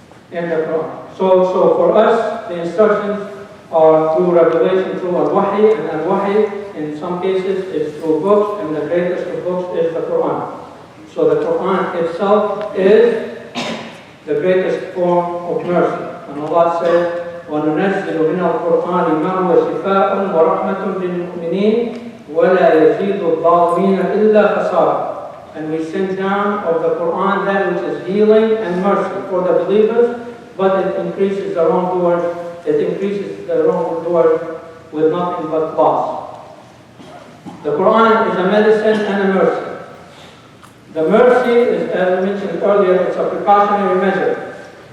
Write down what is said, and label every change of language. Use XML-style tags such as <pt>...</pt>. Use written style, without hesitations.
<en>In the Quran. So for us, the instructions are through revelation, through al-Wahy, and al-Wahy in some cases is through books, and the greatest of books is the Quran. So the Quran itself is the greatest form of mercy. And Allah says,</en> <ar>وَنُنَزِّلُ مِنَ الْقُرْآنِ مَا هُوَ شِفَاءٌ وَرَحْمَةٌ لِلْمُؤْمِنِينَ وَلَا يَزِيدُ الظَّالِمِينَ إِلَّا خَسَارًا.</ar> <en>And we send down of the Quran that which is healing and mercy for the believers, but it increases the wrongdoers. It increases the wrongdoers with nothing but loss. The Quran is a medicine and a mercy. The mercy is, as we mentioned earlier, it's a precautionary measure.</en>